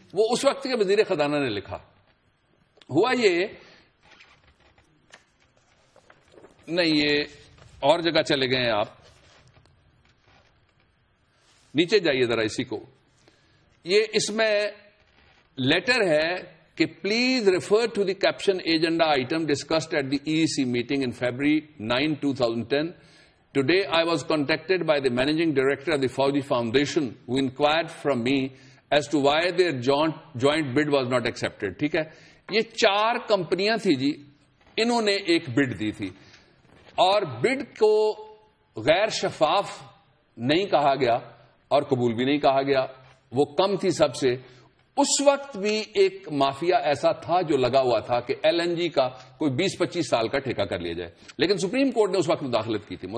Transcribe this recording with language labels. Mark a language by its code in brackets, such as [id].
[ur] وہ اس وقت کے وزیر خزانہ نے لکھا. ہوا یہ نہیں, یہ اور جگہ چلے گئے ہیں آپ, نیچے جائیے ذرا اسی کو. یہ اس میں لیٹر ہے کہ [en] Please refer to the caption agenda item discussed at the EEC meeting in February 9, 2010. Today I was contacted by the managing director of the Fauji Foundation who inquired from me as to why their joint bid was not accepted. [ur] ٹھیک ہے, یہ 4 کمپنیاں تھی جی, انہوں نے ایک بڈ دی تھی اور بڈ کو غیر شفاف نہیں کہا گیا اور قبول بھی نہیں کہا گیا, وہ کم تھی سب سے. اس وقت بھی ایک مافیا ایسا تھا جو لگا ہوا تھا کہ LNG کا کوئی 20-25 سال کا ٹھیکہ کر لیا جائے, لیکن سپریم کورٹ نے اس وقت مداخلت کی تھی.